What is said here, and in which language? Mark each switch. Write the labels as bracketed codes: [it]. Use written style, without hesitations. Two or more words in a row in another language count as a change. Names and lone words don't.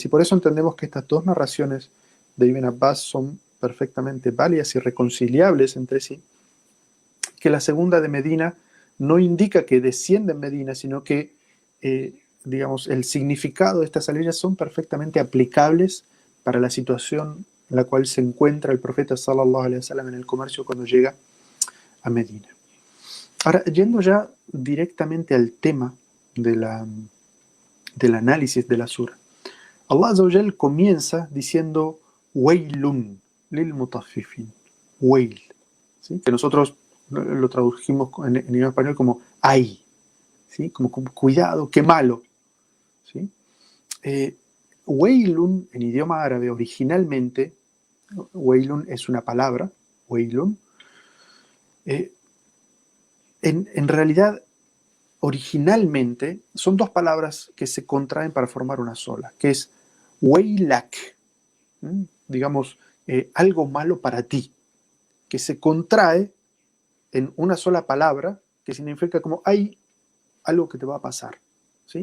[es] Y por eso entendemos que estas dos narraciones de Ibn Abbas son perfectamente válidas y reconciliables entre sí, que la segunda de Medina no indica que desciende en Medina, sino que, digamos, el significado de estas aleyas son perfectamente aplicables para la situación en la cual se encuentra el profeta [ar] صلى الله عليه وسلم [es] en el comercio cuando llega a Medina. Ahora, yendo ya directamente al tema del análisis de la sura, [ar] الله عز وجل [es] comienza diciendo [ar] ويل للمطففين, [es] Wail, ¿sí? Que nosotros lo tradujimos en idioma español como ay, ¿sí? Como cuidado, qué malo, ¿sí? Wailun en idioma árabe originalmente, Wailun es una palabra, Wailun, en realidad originalmente son dos palabras que se contraen para formar una sola, que es Wailak, digamos, algo malo para ti, que se contrae en una sola palabra, que significa como hay algo que te va a pasar, ¿sí?